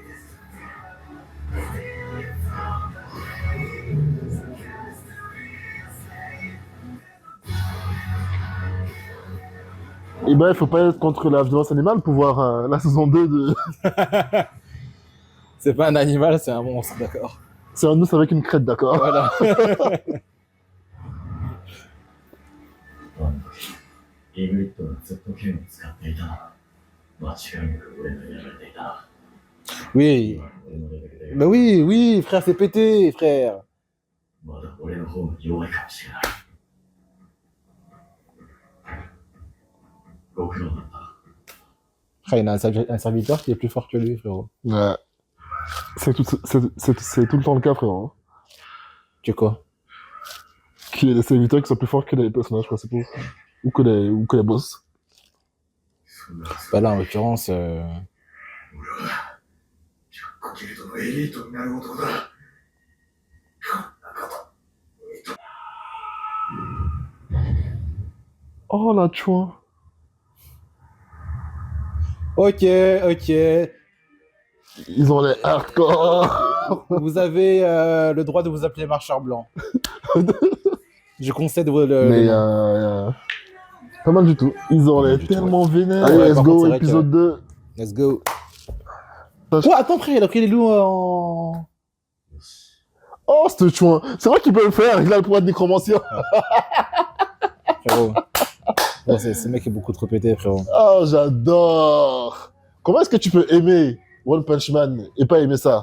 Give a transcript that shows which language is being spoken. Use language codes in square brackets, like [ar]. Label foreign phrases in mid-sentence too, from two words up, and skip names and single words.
[fr] Et ben, il faut pas être contre la violence animale pour voir la saison 2 de. C'est pas un animal, c'est un monstre, d'accord. C'est un ours avec une crête, d'accord. Voilà. [ja] イグリッドがずっと剣を使っていたな。間違いなく俺がやられていたな。 [fr] Oui. [ja] 俺のレベルで [fr] Bah oui, oui, frère, c'est pété, frère. [ja] まだ俺の方が弱いかもしれない。ご苦労だった。 [fr] Frère, il a un serviteur qui est plus fort que lui, frérot. Ouais. C'est tout le temps le cas, frérot. Que quoi? Qu'il y ait des serviteurs qui sont plus forts que les personnages principaux. Ou que les boss. [ja] そんな [fr] Bah là, en l'occurrence, [ja] 俺は100個ギルドのエリートになる男だ。こんなこと。 [fr] Oh la chouin. Ok, ok. Ils ont les hardcore. Vous avez le droit de vous appeler marcheur blanc. Je concède le. Mais nom. pas mal du tout. Ils ont les Du tout, tellement vénères. Ouais, Allez, let's par go, contre, c'est vrai épisode 2. [en] Let's go. [fr] Ça, je- Oh, attends, frère, il a pris les loups en. Oh, ce chouin. C'est vrai qu'il peut le faire. Il a le pouvoir de nécromancien. Frérot. Bon, ce mec est beaucoup trop pété, frérot. Oh, j'adore. Comment est-ce que tu peux aimer One Punch Man et pas aimer ça?